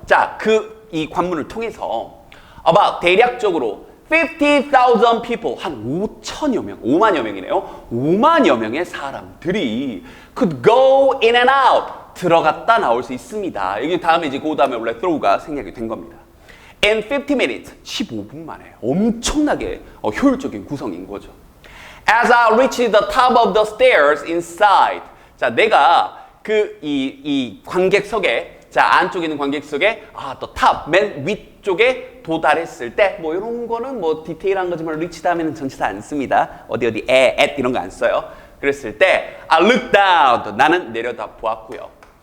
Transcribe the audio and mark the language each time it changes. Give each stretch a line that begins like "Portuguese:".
Korean: 자, 이 관문을 통해서 대략적으로
English: 50,000 people,
Korean: 한 5천여 명, 5만여 명이네요. 5만여 명의 사람들이
English: could go in and out,
Korean: 들어갔다 나올 수 있습니다. 여기 다음에 이제 그 다음에 원래 throw가 생략이 된 겁니다.
English: In 50 minutes,
Korean: 15분 만에 엄청나게 효율적인 구성인 거죠.
English: As I reached the top of the stairs inside.
Korean: 자, 내가 이 관객석에, 자, 안쪽에 있는 관객석에
English: the top,
Korean: 맨 위쪽에 도달했을 때, 뭐 이런 거는 뭐 디테일한 거지만 reach 다음에는 전치사 안 씁니다. 어디 at 이런 거 안 써요. 그랬을 때
English: I looked down,
Korean: 나는 내려다 보았고요.